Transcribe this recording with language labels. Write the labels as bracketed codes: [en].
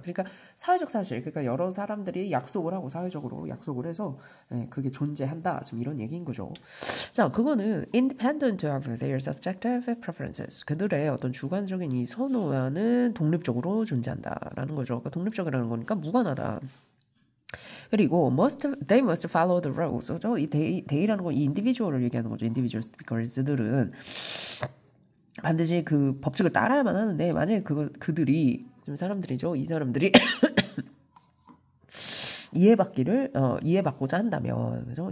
[ko] 그러니까 사회적 사실, 그러니까 여러 사람들이 약속을 하고 사회적으로 약속을 해서 그게 존재한다. 지금 이런 얘기인 거죠. 자, 그거는 [en] independent of their subjective preferences. [ko] 그들의 어떤 주관적인 이 선호와는 독립적으로 존재한다라는 거죠. 그러니까 독립적이라는 거니까 무관하다. 그리고 [en] they must follow the rules. [ko] 그죠? 이 they라는 건 이 individual을 얘기하는 거죠. individual speakers들은 반드시 그 법칙을 따라야만 하는데 만약에 그들이 좀 사람들이죠. 이 사람들이 이해받고자 한다면, 그죠?